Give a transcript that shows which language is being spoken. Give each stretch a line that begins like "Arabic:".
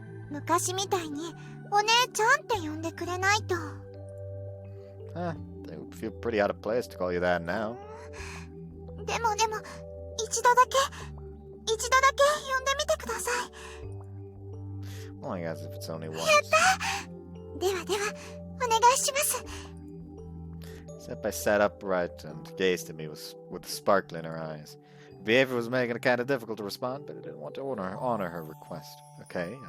Japanese: 昔みたいにお姉ちゃんって呼んでくれないと。
English: Huh, it would feel pretty out of place to call you that now.
Japanese: でも、一度だけ呼んでみてください。
English: Well, I guess if it's only once.
Japanese: では、お願いします。
English: Senpai sat upright and gazed at me with a sparkle in her eyes. Behavior was making it kind of difficult to respond, but I didn't want to honor her request. Okay.